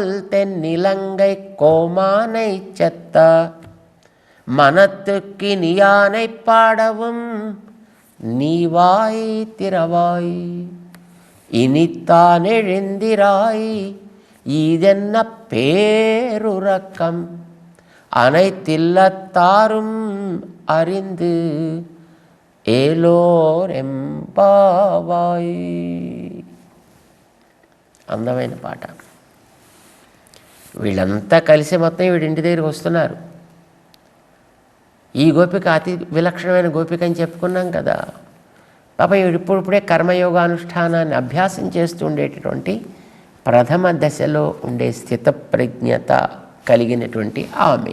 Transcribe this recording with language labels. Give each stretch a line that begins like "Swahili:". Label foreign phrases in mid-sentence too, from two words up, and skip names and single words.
Tamil: தென்னிலங்கை கோமானை செத்த மனத்துக்கு நீயானை பாடவும் நீவாய் திறவாய் இனித்தான் எழுந்திராய் இதென்ன பேருறக்கம் அனைத்தில்லத்தாரும் அறிந்து ఏలోరెంబావాయ్.
Telugu: అందమైన పాట. వీళ్ళంతా కలిసి మొత్తం వీడింటి దగ్గరికి వస్తున్నారు. ఈ గోపిక అతి విలక్షణమైన గోపిక అని చెప్పుకున్నాం కదా. పాపం ఇప్పుడిప్పుడే కర్మయోగానుష్ఠానాన్ని అభ్యాసం చేస్తూ ఉండేటటువంటి ప్రథమ దశలో ఉండే స్థితప్రజ్ఞత కలిగినటువంటి ఆమె.